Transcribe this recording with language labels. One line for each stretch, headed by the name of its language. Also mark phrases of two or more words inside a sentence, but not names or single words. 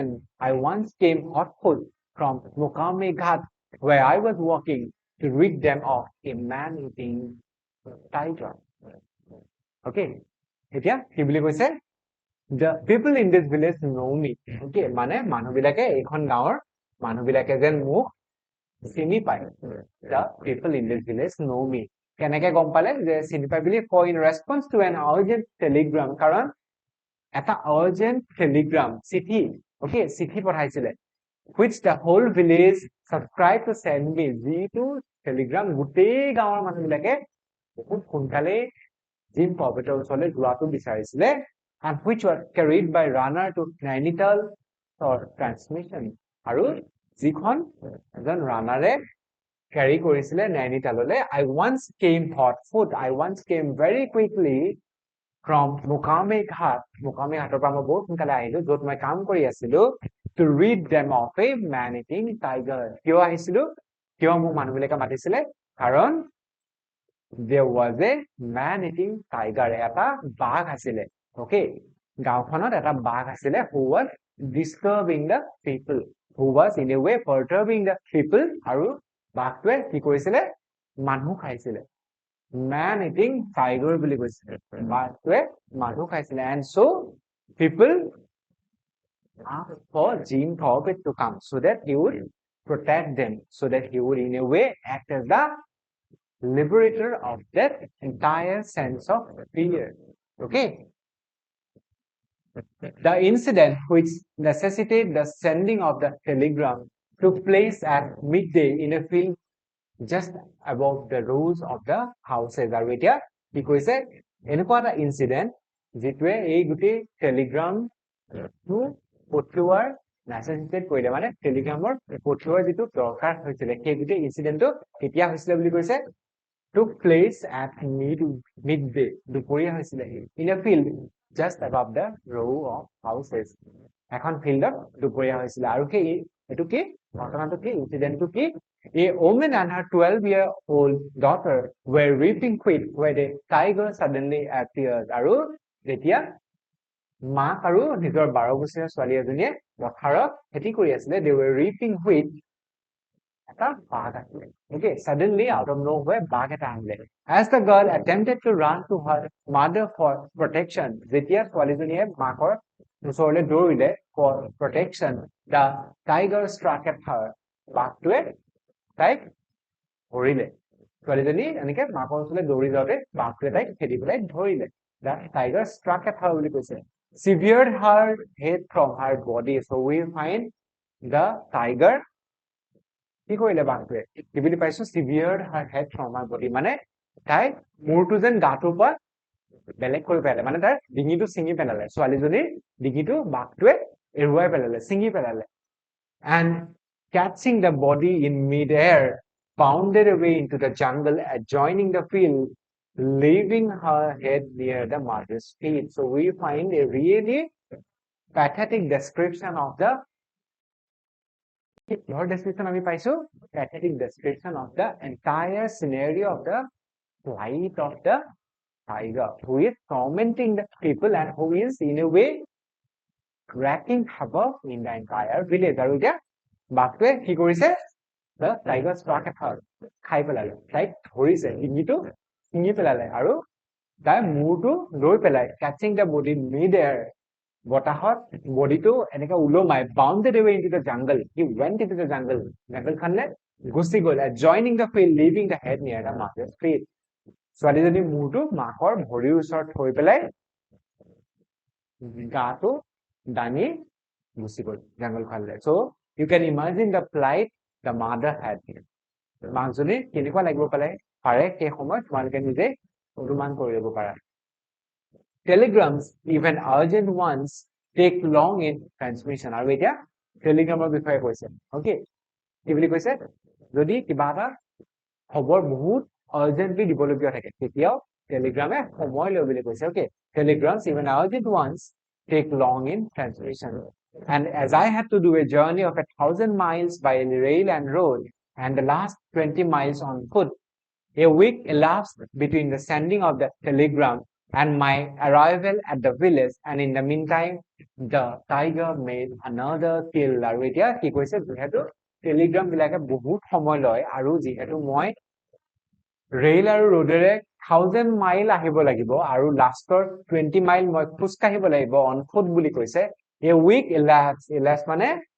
English: I once came hot foot from Mukame Ghat where I was walking to rid them of a man-eating tiger. Okay,
Assamese: এতিয়া কি বুলি কৈছে
English: The people in this village know me.
Assamese: Okay, মানে মানুহবিলাকে এইখন গাঁৱৰ মানুহবিলাকে যেন মোক চিনি পায়
English: The people in this village know me.
Assamese: কেনেকৈ গম পালে যে চিনি পায় বুলি
English: for in response to an urgent telegram
Assamese: কাৰণ এটা
English: urgent telegram
Assamese: চিঠি okay চিঠি পঠাইছিলে
English: which the whole village subscribed to send me
Assamese: যিটো telegram গোটেই গাঁৱৰ মানুহবিলাকে বহুত সোনকালে Jim Corbett ওচৰলৈ যোৱাটো বিচাৰিছিলে
English: and which was carried by runner to Nainital or transmission
Assamese: আৰু যিখন এজন ৰানাৰে carry কৰিছিলে Nainitalলৈ I
English: once came hot foot I once came very quickly from Mukame Ghat
Assamese: Ghator পৰা মই বহুত সোনকালে আহিলো য'ত মই কাম কৰি আছিলো
English: to rid them of a man-eating tiger
Assamese: কিয় আহিছিলো কিয় মোক মানুহবিলাকে মাতিছিলে কাৰণ
English: there was a man-eating tiger
Assamese: এটা বাঘ আছিলে okay গাঁওখনত এটা বাঘ আছিলে
English: who was disturbing the people who was in a way perturbing the people
Assamese: আৰু বাঘটোৱে কি কৰিছিলে মানুহ খাইছিলে
English: man-eating tiger
Assamese: বুলি কৈছিলে বাঘটোৱে মানুহ খাইছিলে
English: and so people asked for Jim Corbett to come so that he would protect them so that he would in a way act as the liberator of that entire sense of fear okay The incident which necessitated the sending of the telegram took place at midday in a field just above the rows of the houses.
Assamese: আৰু এতিয়া কি কৈছে এনেকুৱা এটা ইনসিডেন্ট যেটোৱে এই গুটি টেলিগ্ৰামটো পঠিওৱাৰ নেসেসিটেট কৰিলে মানে টেলিগ্ৰামৰ পঠিওৱাৰ যেটো দৰকাৰ হৈছিল সেই গুটি ইনসিডেন্টটো কেতিয়া হৈছিল বুলি কৈছে
English: took place at midday
Assamese: দুপৰীয়া হৈছিল
English: in a field just above the row of houses
Assamese: এখন ফিল্ডত দুপৰীয়া হৈছিল আৰু কি এটো কি ঘটনাটো কি ইনসিডেন্টটো
English: কি A woman and her 12-year-old daughter were reaping wheat where the tiger suddenly appeared
Assamese: আৰু যেতিয়া মাক আৰু নিজৰ 12 বছৰীয়া ছোৱালী এজনীয়ে পথাৰত খেতি কৰি আছিলে
English: they were reaping wheat
Assamese: এটা বাঘ আহিলে
English: okay suddenly out of nowhere
Assamese: বাঘ এটা আহিলে
English: as the girl attempted to run to her mother for protection
Assamese: যেতিয়া ছোৱালীজনীয়ে মাকৰ ওচৰলৈ দৌৰিলে
English: for protection the tiger struck at her
Assamese: বাঘটোৱে তাইক ধৰিলে ছোৱালীজনী এনেকৈ মাকৰ ওচৰলৈ দৌৰি যাওঁতে বাঘটোৱে তাইক খেদি পেলাই ধৰিলে
English: the tiger struck at her
Assamese: বুলি কৈছে
English: severed her head from her body so we find the tiger
Assamese: কি কৰিলে বাঘটোৱে কি বুলি পাইছো
English: severed her head from her body
Assamese: মানে তাই মূৰটো যেন গাটোৰ পৰা বেলেগ কৰি পেলালে মানে তাই ডিঙিটো ছিঙি পেলালে ছোৱালীজনীৰ ডিঙিটো বাঘটোৱে এৰুৱাই পেলালে ছিঙি পেলালে
English: and catching the body in mid-air bounded away into the jungle adjoining the field leaving her head near the mother's feet so we find a really pathetic description of the description
Assamese: আমি পাইছো
English: pathetic description of the entire scenario of the plight of the tiger who is tormenting the people and who is in a way wreaking havoc in the entire village
Assamese: আৰু এতিয়া বাঘটোৱে কি কৰিছে
English: the tiger struck at her
Assamese: খাই পেলালে তাইক ধৰিছে ডিঙিটো ছিঙি পেলালে আৰু তাই মূৰটো লৈ পেলাই
English: catching the body mid-air
Assamese: বতাহত বডিটো এনেকৈ উলমাই
English: bounded away into the jungle he went into the jungle
Assamese: খনলে গুচি গ'ল
English: adjoining the field leaving the head near the mother's feet
Assamese: ছোৱালীজনী মূৰটো মাকৰ ভৰিৰ ওচৰত থৈ পেলাই গাটো দানি গুচি গ'ল জংগলখনলে
English: so you can imagine the plight the mother had
Assamese: মাকজনী কেনেকুৱা লাগিব পাৰে সেই সময়ত তোমালোকে নিজে অনুমান কৰি ল'ব পাৰা
English: telegrams even urgent ones take long in transmission
Assamese: আৰু এতিয়া টেলিগ্ৰামৰ বিষয়ে কৈছে okay কি বুলি কৈছে যদি কিবা এটা খবৰ বহুত urgently দিবলগীয়া থাকে তেতিয়াও টেলিগ্ৰামে সময় লয় বুলি কৈছে okay
English: telegrams even urgent ones take long in translation and as I had to do a journey of 1,000 miles by rail and road and the last 20 miles on foot a week elapsed between the sending of the telegram and my arrival at the village and in the meantime the tiger made another kill
Assamese: আৰু এতিয়া কি কৈছে যেহেতু টেলিগ্ৰাম বিলাকে বহুত সময় লয় আৰু যেহেতু মই ৰেল আৰু ৰোডেৰে 1000 মাইল আহিব লাগিব আৰু লাষ্টৰ 20 মাইল মই খোজ কাঢ়িব লাগিব
English: on foot
Assamese: বুলি কৈছে
English: a week elapsed মানে